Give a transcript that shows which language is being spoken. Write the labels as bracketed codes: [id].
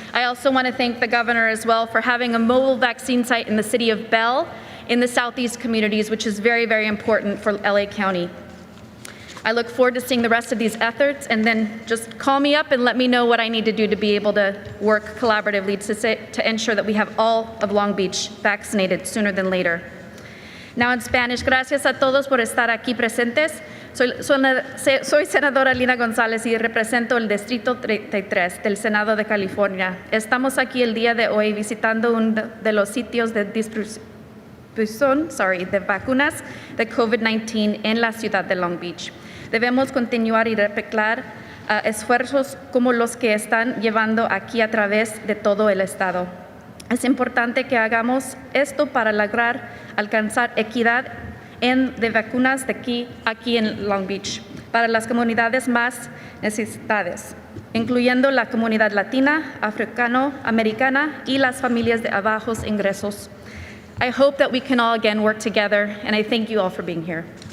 [en] I also want to thank the governor as well for having a mobile vaccine site in the city of Bell in the southeast communities, which is very, very important for LA County. I look forward to seeing the rest of these efforts, and then just call me up and let me know what I need to do to be able to work collaboratively to ensure that we have all of Long Beach vaccinated sooner than later. Now in Spanish, [es] gracias a todos por estar aquí presentes. Soy senadora Lina González y represento el Distrito 33 del Senado de California. Estamos aquí el día de hoy visitando uno de los sitios de distribución de vacunas de COVID-19 en la ciudad de Long Beach. Debemos continuar y replicar esfuerzos como los que están llevando aquí a través de todo el estado. Es importante que hagamos esto para lograr alcanzar equidad de vacunas aquí en Long Beach para las comunidades más necesitadas, incluyendo la comunidad latina, africano-americana y las familias de bajos ingresos. [en] I hope that we can all again work together, and I thank you all for being here.